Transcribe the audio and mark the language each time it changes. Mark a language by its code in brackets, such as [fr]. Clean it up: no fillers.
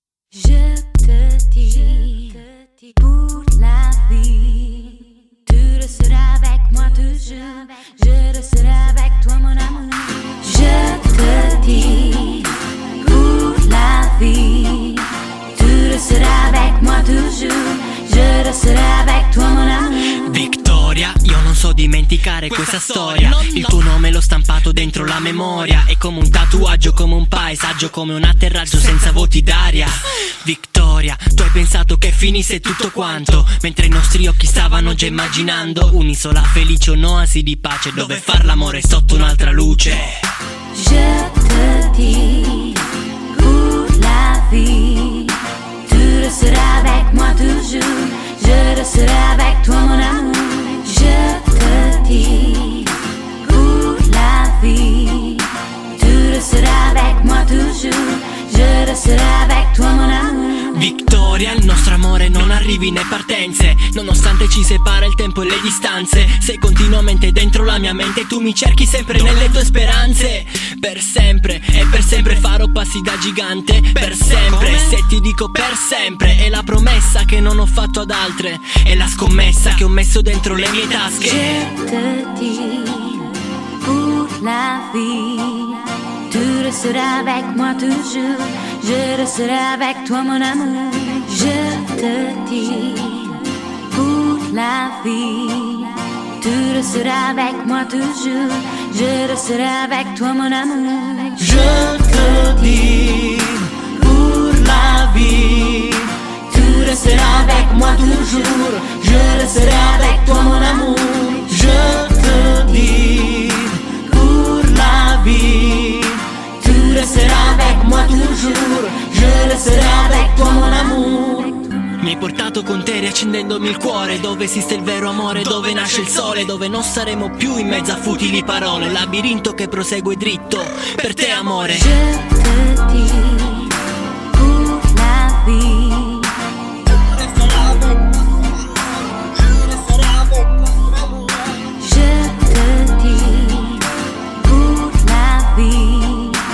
[fr] Je te dis pour la vie, tu resteras avec moi toujours, je resterai avec toi mon amour. Je te dis pour la vie, tu resteras avec moi toujours, je resterai avec toi mon amour. [it] Victoria, io non so dimenticare questa storia. Il tuo nome l'ho stampato dentro la memoria. È come un tatuaggio, come un paesaggio, come un atterraggio senza voti d'aria. Victoria, tu hai pensato che finisse tutto quanto, mentre i nostri occhi stavano già immaginando un'isola felice, un'oasi di pace, dove far l'amore sotto un'altra luce. [fr] Je te dis pour la vie, tu resteras avec moi toujours, je resterai avec toi mon amour. Je te dis pour la vie, tu resteras avec moi toujours, je resterai avec toi mon amour. [it] Victoria, il nostro amore non arrivi né partenze, nonostante ci separa il tempo e le distanze. Sei continuamente dentro la mia mente, tu mi cerchi sempre nelle tue speranze. Per sempre, e per sempre farò passi da gigante. Per sempre, se ti dico per sempre, è la promessa che non ho fatto ad altre, è la scommessa che ho messo dentro le mie tasche. [fr] Je te dis pour la vie, tu resteras avec moi toujours, je resterai avec toi mon amour. Je te dis pour la vie, tu resteras avec moi toujours, je resterai avec toi mon amour. Je te dis pour la vie, tu resteras avec moi toujours, je resterai avec toi mon amour. Je te dis pour la vie, tu resteras avec moi toujours, je resterai avec toi mon amour. [it] Mi hai portato con te riaccendendomi il cuore, dove esiste il vero amore, dove nasce il sole, dove non saremo più in mezzo a futili parole, labirinto che prosegue dritto per te amore. [fr] Je te dis pour la vie, je te dis pour la vie,